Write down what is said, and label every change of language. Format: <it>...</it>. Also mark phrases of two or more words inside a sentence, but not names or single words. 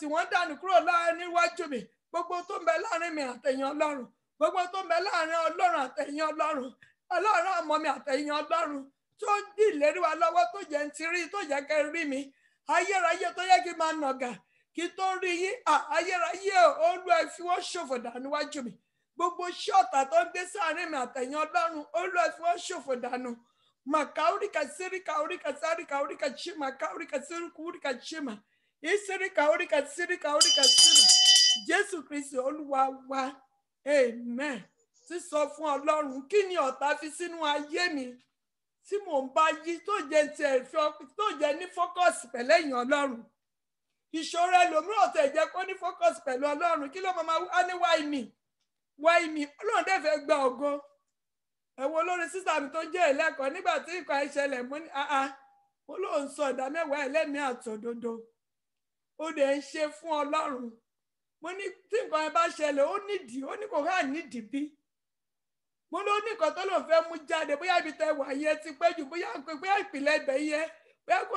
<yo>wọ́n dànù kúrò níwájú mi gbogbo tó ń bẹ láàrin mi àtẹ̀yin Ọlọ́run gbogbo tó ń bẹ láàrin Ọlọ́run àtẹ̀yin Ọlọ́run Ọlọ́run ọmọ mi àtẹ̀yin Ọlọ́run tó ń dì lérí wa lọ́wọ́ tó jẹ́ ń ti rí tó jẹ́ kẹ́ rí mi ayérayé tó yẹ kí n máa nàgà kí tó rí yín ayérayé Olúwa fi wọ́n ṣòfò dànù níwájú mi gbogbo ṣọ́ọ̀tà tó ń gbé sáàrin mi àtẹ̀yin Ọlọ́run Olúwa fi wọ́n ṣòfò dànù makaurika sirika urika sarika urika chima kaurika siriku urika chima isirika urika sirika urika sima Jésù Kristi Olúwa wa amen sísọ fún Ọlọ́run kí ni ọ̀tá fi sínú ayé mi tí mò ń bá yí tó jẹ́ ní fọ́kọ̀sì pẹ̀lú ẹ̀yin Ọlọ́run ìṣòro ẹlòmíràn tẹ̀ jẹ́ kó ní fọ́kọ̀sì pẹ̀lú Ọlọ́run kí ló máa wá ní</yo> <en>why me</en> <yo>Ọlọ́run dẹ̀ fẹ́ gba ògo ẹ̀wọ̀n olórí sísá mi tó jẹ́ ẹlẹ́kọ̀ọ́ nígbà tí nǹkan ìṣẹ̀lẹ̀ mo ní mo lóun sọ ìdá mẹ́wàá ẹlẹ́mìí àtòdodo ó dẹ̀ ń ṣe fún Ọlọ́run mo ní tí nǹkan ẹ bá ṣẹlẹ̀ ó nídìí ó ní kò hàn nídìí bí mo ló ní nǹkan tó lòun fẹ́ mú jáde bóyá ibi tẹ wà yẹn ti pẹ́ jù bóyá ìpìlẹ̀ ibẹ̀ yẹn bóyá kò</yo>